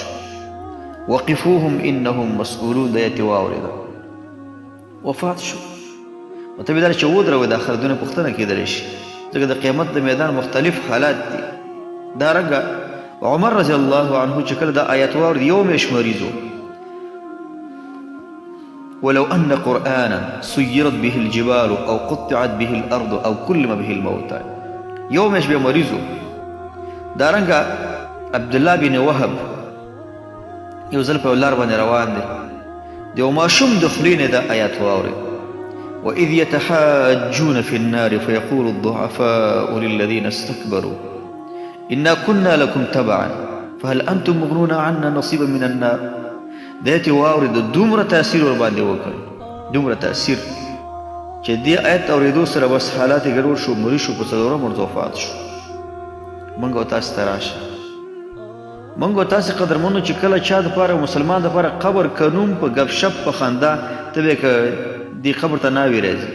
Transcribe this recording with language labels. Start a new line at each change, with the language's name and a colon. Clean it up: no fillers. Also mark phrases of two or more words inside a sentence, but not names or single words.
Arabic: وقفوهم انهم مسئولون
Pashto: د آیت واورېده وفات شو. مطلب دا چې ودروي د آخرت دنیا پوښتنه کېدلی شي، ځکه د قیامت د میدان مختلف حالات دي. دارنګه عمر
Arabic: رضی الله عنه
Pashto: چې کله دا آیات واورېد یو میاشت مریض و.
Arabic: ولو ان قرآنا سيرت به الجبال او قطعت به الارض او كلم به الموتى،
Pashto: یو میاشت بیا مریض و. دارنګه عبدالله بن وهب یو ځل په لار باندې روان دی، د یو ماشوم د خولې نه دا آیات واورېد.
Arabic: وإذ يتحاجون في النار فيقول الضعفاء للذين استكبروا إنا كنا لكم تبعا فهل أنتم مغنون عنا نصيبا من النار.
Pashto: دایته واورېد، دومره تاثیر ور باندې وکړ، دومره تاثیر چې دې آیت اورېدو سره بس حالات یې ګډوډ شو، مریض شو، په څلورم ورځ وفات شو. موږ او تاسو ته راشه، موږ او تاسو قدرمنو چې کله چا دپاره مسلمان دپاره قبر کنوم په ګپ شپ په خندا ته به که دې قبر ته ناوې راځي.